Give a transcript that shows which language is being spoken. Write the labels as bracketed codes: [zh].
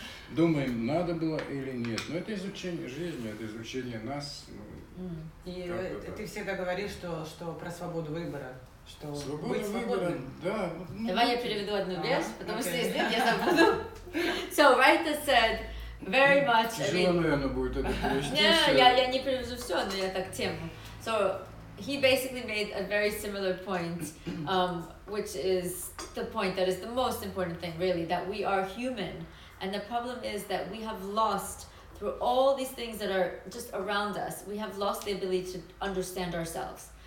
[ru] Думаем, надо было или нет. Но это изучение жизни, это изучение нас. И ты всегда говоришь, что про свободу выбора. Что Свобода выбора, да. Давай я переведу одну вещь, потому что если я забуду. [en] So Raitis said very much. [ru] Тяжело, наверное, будет это перевести. Я не перевожу все, но я так тему. [en] So he basically made a very similar point, which is the point that is the most important thing, really, that we are human. And the problem is that we have lost, through all these things that are just around us, we have lost the ability to understand ourselves.